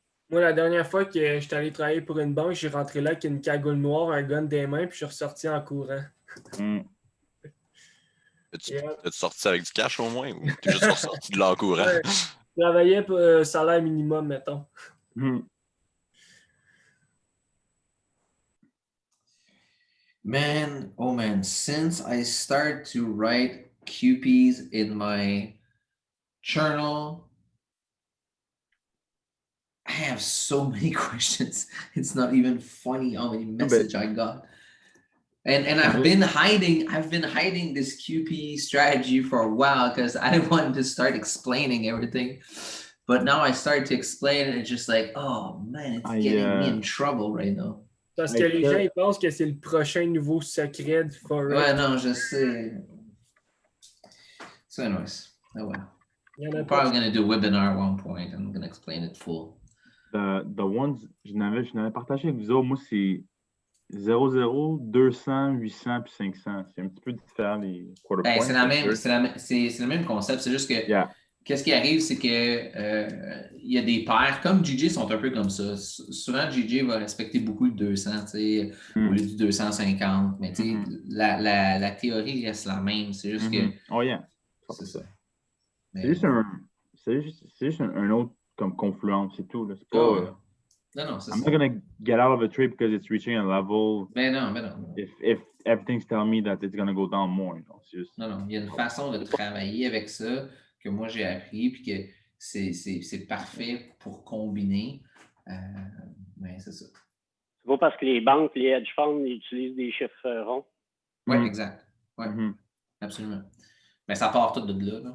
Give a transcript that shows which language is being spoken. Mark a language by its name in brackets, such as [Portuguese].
[French] moi, la dernière fois que j'étais allé travailler pour une banque, j'ai rentré là avec une cagoule noire, un gun des mains, puis je suis ressorti en courant. T'es sorti avec du cash au moins ou t'es juste ressorti de là en courant? Ouais, je travaillais pour salaire minimum, mettons. [English] Man, oh man, since I start to write QPs in my journal, I have so many questions. It's not even funny how many messages I got. And I've been hiding this QP strategy for a while because I didn't want to start explaining everything. But now I started to explain and it's just like, oh man, it's getting me in trouble right now. [French] Parce que les gens ils pensent que c'est le prochain nouveau secret de Forex. Ouais, non, je sais. [English] So anyways, oh well. We're probably going to do a webinar at one point. I'm going to explain it full. The ones [French] je n'avais partagé avec vous autres, moi c'est 00, 200, 800 puis 500. C'est un petit peu différent les quarter points. C'est le même concept. C'est juste que qu'est-ce qui arrive, c'est que il y a des paires, comme JJ sont un peu comme ça. Souvent, JJ va respecter beaucoup le 200, au lieu du 250. Mais la théorie reste la même. C'est juste que. [English] Oh yeah. [French] C'est ça. C'est juste un autre comme confluence, c'est tout. C'est pas. Non, c'est ça. [English] I'm not gonna get out of a trade because it's reaching a level. [French] Mais non. [English] If everything's telling me that it's gonna go down more, just... [French] Non, il y a une façon de travailler avec ça que moi j'ai appris, puis que c'est parfait pour combiner. Mais c'est ça. C'est pas parce que les banques, les hedge funds, ils utilisent des chiffres ronds. Oui, exact. Ouais. Absolument. Mais ça part tout de là.